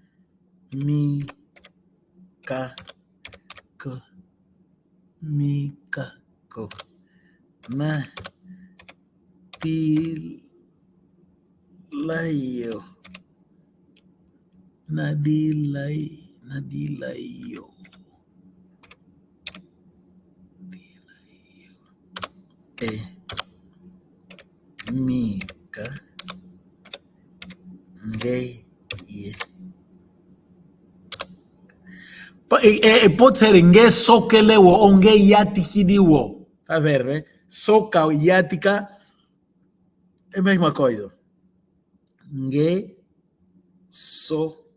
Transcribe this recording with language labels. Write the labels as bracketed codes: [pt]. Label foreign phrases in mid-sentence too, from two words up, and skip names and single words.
[kg] Mika na Nadilayo Mika Ngeye. [pt] Pode ser [kg] Nge Sokelewo [pt] ou [kg] Nge Yatikidiwo. [pt] Tá vendo, né? Soca e Yatika é a mesma coisa. [kg] Nge Sokelewo.